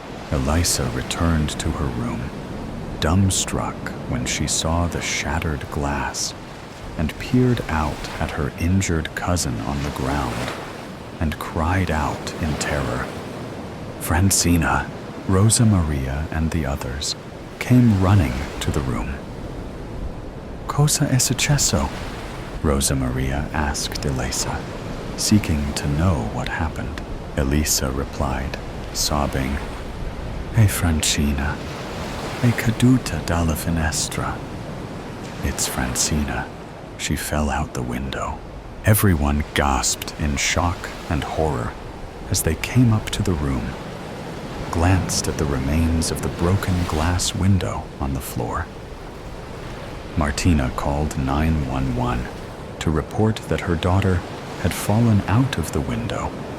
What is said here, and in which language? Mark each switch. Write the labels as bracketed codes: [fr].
[en] Elisa returned to her room, dumbstruck when she saw the shattered glass, and peered out at her injured cousin on the ground and cried out in terror. Francina, Rosa Maria, and the others came running to the room. [it] Cosa è successo? [en] Rosa Maria asked Elisa, seeking to know what happened. Elisa replied, sobbing, [it] "E Francina, è caduta dalla finestra." [en] It's Francina. She fell out the window. Everyone gasped in shock and horror as they came up to the room, glanced at the remains of the broken glass window on the floor. Martina called 911 to report that her daughter had fallen out of the window.